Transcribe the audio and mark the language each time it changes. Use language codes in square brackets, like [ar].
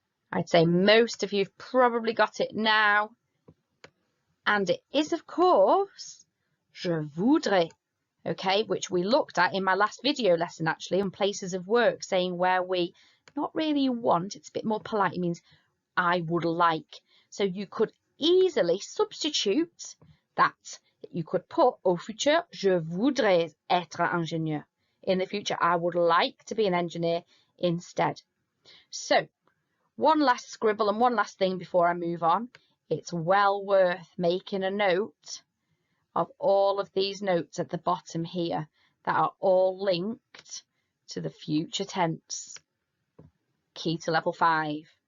[en] I'd say most of you've probably got it now. And it is, of course, [fr] je voudrais. [en] Okay, which we looked at in my last video lesson, actually, on places of work, saying where we not really want, it's a bit more polite, it means I would like. So you could easily substitute that. You could put [fr] au futur, je voudrais être ingénieur. [en] In the future, I would like to be an engineer instead. So, one last scribble and one last thing before I move on. It's well worth making a note of all of these notes at the bottom here that are all linked to the future tense. Key to level 5.